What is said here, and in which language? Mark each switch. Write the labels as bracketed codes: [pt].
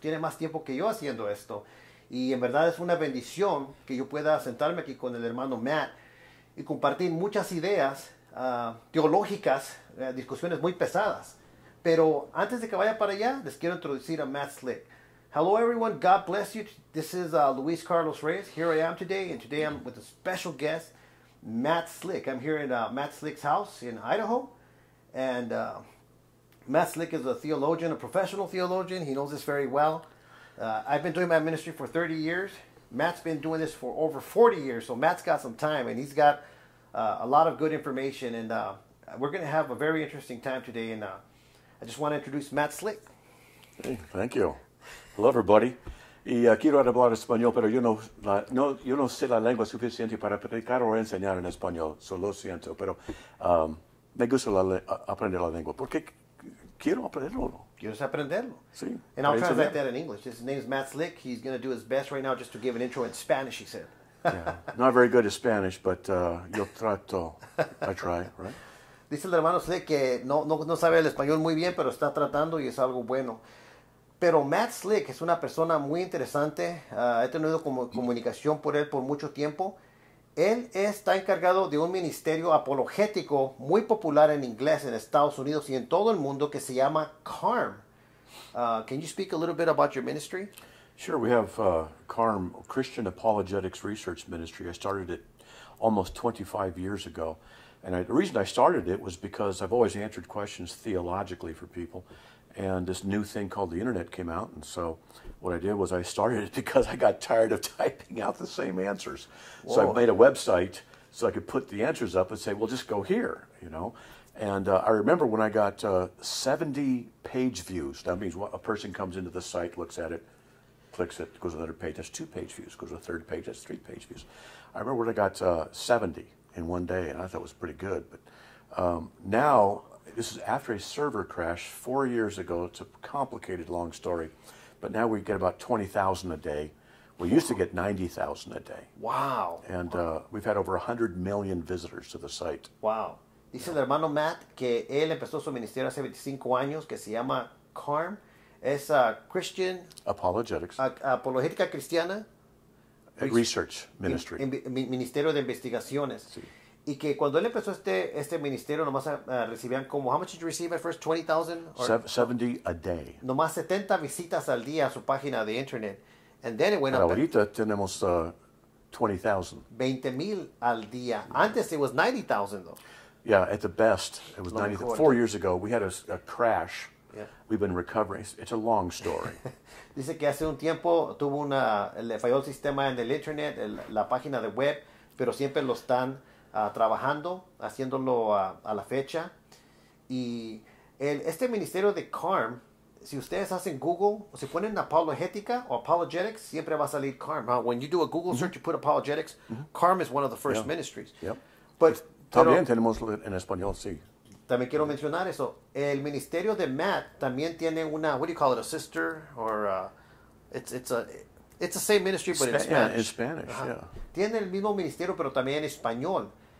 [es] Tiene más tiempo que yo haciendo esto. Y en verdad es una bendición que yo pueda sentarme aquí con el hermano Matt y compartir muchas ideas teológicas, discusiones muy pesadas. Pero antes de que vaya para allá, les quiero introducir a Matt Slick. [en] Hello everyone, God bless you. This is Luis Carlos Reyes. Here I am today, and today I'm with a special guest, Matt Slick. I'm here in Matt Slick's house in Idaho, and Matt Slick is a theologian, a professional theologian. He knows this very well. I've been doing my ministry for 30 years. Matt's been doing this for over 40 years, so Matt's got some time, and he's got a lot of good information, and we're going to have a very interesting time today, and I just want to introduce Matt Slick. Hey, thank you. Hello, everybody. [es] Y quiero hablar español, pero yo no sé la lengua suficiente para predicar o enseñar en español, solo siento, pero me gusta aprender la lengua, porque quiero aprenderlo. ¿Quieres aprenderlo? Sí. [en] And I'll translate that in English. His name is Matt Slick. He's going to do his best right now just to give an intro in Spanish, he said. Yeah. Not very good at Spanish, but [es] yo trato. [en] I try, right? [es] Dice el hermano Slick que no sabe el español muy bien, pero está tratando y es algo bueno. Pero Matt Slick es una persona muy interesante. He tenido comunicación por él por mucho tiempo. Él está encargado de un ministerio apologético muy popular en inglés en Estados Unidos y en todo el mundo que se llama CARM. [en] Can you speak a little bit about your ministry? Sure, we have CARM, Christian Apologetics Research Ministry. I started it almost 25 years ago. And the reason I started it was because I've always answered questions theologically for people. And this new thing called the internet came out. And so what I did was I started it because I got tired of typing out the same answers. Whoa. So I made a website so I could put the answers up and say, well, just go here, you know. And I remember when I got 70 page views. That means a person comes into the site, looks at it, clicks it, goes to another page. That's 2 page views. Goes to a third page. That's 3 page views. I remember when I got 70 in one day, and I thought it was pretty good. But now, this is after a server crash 4 years ago. It's a complicated, long story. But now we get about 20,000 a day. We used to get 90,000 a day. Wow. And we've had over 100 million visitors to the site. Wow. [es] Dice el hermano Matt que él empezó su ministerio hace 25 años, que se llama CARM. Es Christian [en] Apologetics. [es] Apologética Cristiana. [en] Research Ministry. [es] Ministerio de Investigaciones. Sí. Y que cuando él empezó este ministerio, nomás recibían como, [en] how much did you receive at first? 20,000? 70 a day. [es] Nomás 70 visitas al día a su página de internet. [en] And then it went up. [es] Ahorita tenemos 20,000. 20,000 al día. Antes [en] it was 90,000 though. Yeah, at the best, it was 90. 4 years ago, we had a crash. Yeah. We've been recovering. It's a long story. [es] Dice que hace un tiempo le falló el sistema en el internet, la página de web, pero siempre lo están trabajando, haciéndolo a la fecha. Y este ministerio de CARM, si ustedes hacen Google, o si ponen apologética o apologetics, siempre va a salir CARM. [en] When you do a Google search, you put apologetics, CARM is one of the first ministries. Yep. [es] También tenemos en español, sí. También quiero mencionar eso. El ministerio de Matt también tiene una, [en] what do you call it, a sister? Or it's the same ministry, but in Spanish. Yeah, in Spanish, yeah. [es] Tiene el mismo ministerio, pero también en español.